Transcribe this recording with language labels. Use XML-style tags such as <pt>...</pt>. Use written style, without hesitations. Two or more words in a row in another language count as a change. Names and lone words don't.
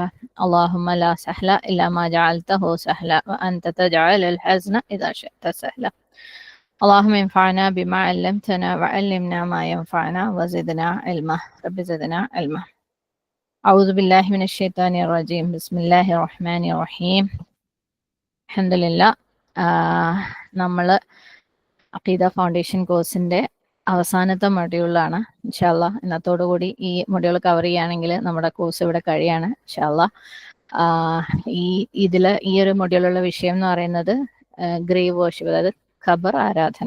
<ar>اللهم لا سهل إلا ما جعلته سهلا وأنت تجعل الحزن إذا شئت سهلا. اللهم انفعنا بما علمتنا وعلمنا ما ينفعنا وزدنا علما. رب زدنا علما. أعوذ بالله من الشيطان الرجيم. بسم الله الرحمن الرحيم. الحمد لله.</ar> <ml>നമ്മൾ അഖീദ ഫൗണ്ടേഷൻ കോഴ്സിൻ്റെ അവസാനത്തെ മൊഡ്യൂളാണ്.</ml> <ar>إن شاء الله</ar> <ml>ഇന്നത്തോടുകൂടി ഈ മൊഡ്യൂൾ കവർ ചെയ്യുകയാണെങ്കിൽ നമ്മുടെ കോഴ്സ് ഇവിടെ കഴിയാണ്</ml> <ar>إن شاء الله.</ar> <ml>ഈ ഒരു മൊഡ്യൂളുള്ള വിഷയം എന്ന് പറയുന്നത്</ml> <en>grave worship,</en> <ml>അതായത് ഖബർ ആരാധന.</ml>